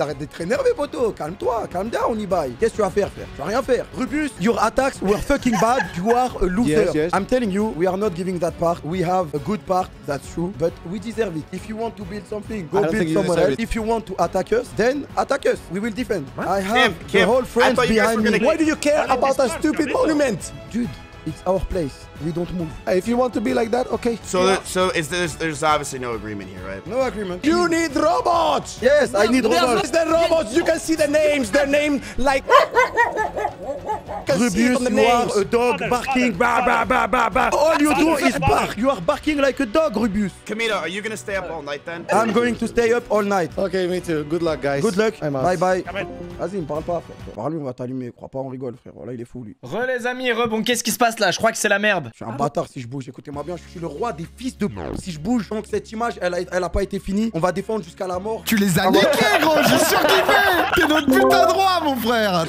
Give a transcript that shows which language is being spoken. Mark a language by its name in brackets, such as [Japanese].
[French] Arrête d'être énervé, poto. Calme-toi. [English] Calm down, Ibai. [French] Qu'est-ce que tu vas faire, frère? Tu vas rien faire. [English] Rubus, your attacks were fucking bad. You are a loser. Yes. I'm telling you, we are not giving that part. We have a good part, that's true. But we deserve it. If you want to build something, go build somewhere else. If you want to attack us, then attack us. We will defend. What? I have the whole friends behind me. Why do you care about a stupid monument? Dude, it's our place. We don't move. If you want to be like that, okay. So there's obviously no agreement here, right? No agreement. You need robots. Yes, I need robots. The robots. You can see the names. They're named like. Rubius, you are a dog barking. Bah, bah, bah, bah, bah. All you do is bark. You are barking like a dog, Rubius. Kamito, are you gonna stay up all night then? I'm going to stay up all night. Okay, me too. Good luck, guys. Good luck. I'm out. Bye bye. Come in. [French] Vas-y, me parle pas, frère. Parle-lui, on va t'allumer. Crois pas, on rigole, frère. Voilà, il est fou, lui. Re les amis, bon, qu'est-ce qui se passe là? Je crois que c'est la merde. Je suis un bâtard si je bouge. Écoutez-moi bien, je suis le roi des fils de. Si je bouge, donc cette image, elle a pas été finie. On va défendre jusqu'à la mort. Tu les as niqués, gros. J'ai surkiffé. T'es notre putain de roi, mon frère.